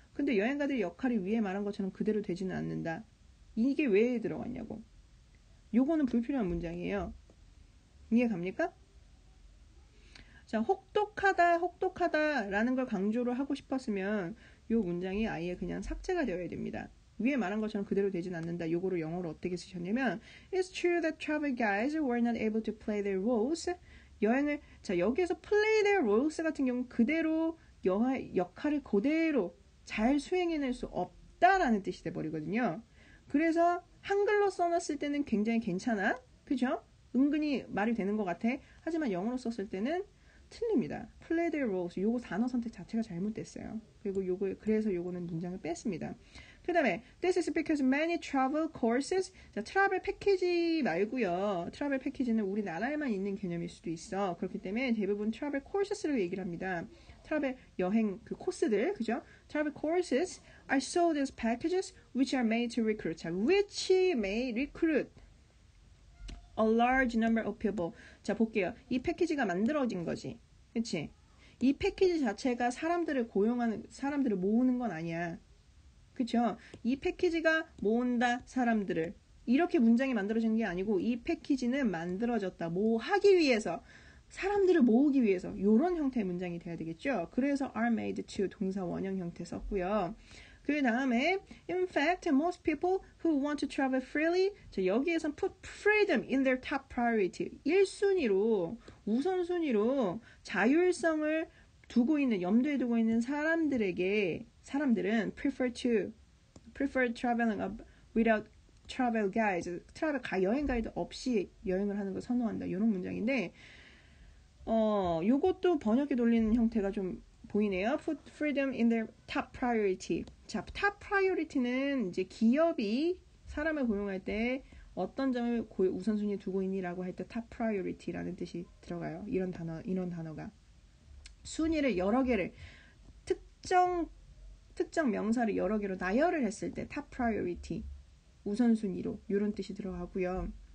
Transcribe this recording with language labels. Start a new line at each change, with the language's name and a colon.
Korean: 근데 여행가들의 역할이 위에 말한 것처럼 그대로 되지는 않는다. 이게 왜 들어갔냐고. 요거는 불필요한 문장이에요. 이해 갑니까? 자, 혹독하다라는 걸 강조를 하고 싶었으면 요 문장이 아예 그냥 삭제가 되어야 됩니다. 위에 말한 것처럼 그대로 되진 않는다. 요거를 영어로 어떻게 쓰셨냐면
English: It's true that travel guides were not able to play their roles.
Korean: 여기에서
English: play their roles
Korean: 같은 경우 그대로 역할을 그대로 잘 수행해낼 수 없다라는 뜻이 돼버리거든요. 그래서 한글로 써놨을 때는 굉장히 괜찮아. 그죠? 은근히 말이 되는 것 같아. 하지만 영어로 썼을 때는 틀립니다.
English: play their roles.
Korean: 요거 단어 선택 자체가 잘못됐어요. 그래서 요거는 문장을 뺐습니다. 그 다음에
English: This is because many travel courses.
Korean: 자, 트래블 패키지 말고요. 트래블 패키지는 우리나라에만 있는 개념일 수도 있어. 그렇기 때문에 대부분 트래블 courses로 얘기를 합니다. 트래블 여행 그 코스들, 그죠?
English: Travel courses are sold as packages which are made to recruit. 자, which may recruit a large number of people.
Korean: 자, 볼게요. 이 패키지가 만들어진 거지. 그치? 이 패키지 자체가 사람들을 모으는 건 아니야. 그쵸? 이 패키지가 모은다 사람들을. 이렇게 문장이 만들어지는 게 아니고 이 패키지는 만들어졌다. 하기 위해서. 사람들을 모으기 위해서 이런 형태의 문장이 돼야 되겠죠. 그래서
English: are made to
Korean: 동사 원형 형태 썼고요. 그 다음에
English: in fact most people who want to travel freely.
Korean: 자, 여기에선
English: put freedom in their top priority.
Korean: 1순위로 우선순위로 자율성을 염두에 두고 있는 사람들은
English: prefer traveling without travel guides.
Korean: 여행 가이드 없이 여행을 하는 걸 선호한다. 이런 문장인데 요것도 번역에 돌리는 형태가 좀 보이네요.
English: Put freedom in their top priority.
Korean: 자,
English: top priority
Korean: 는 이제 기업이 사람을 고용할 때 어떤 점을 우선순위에 두고 있니라고 할 때 top priority라는 뜻이 들어가요. 이런 단어가. 순위를 여러 개를 특정 명사를 여러 개로 나열을 했을 때
English: top priority
Korean: 우선순위로 이런 뜻이 들어가고요.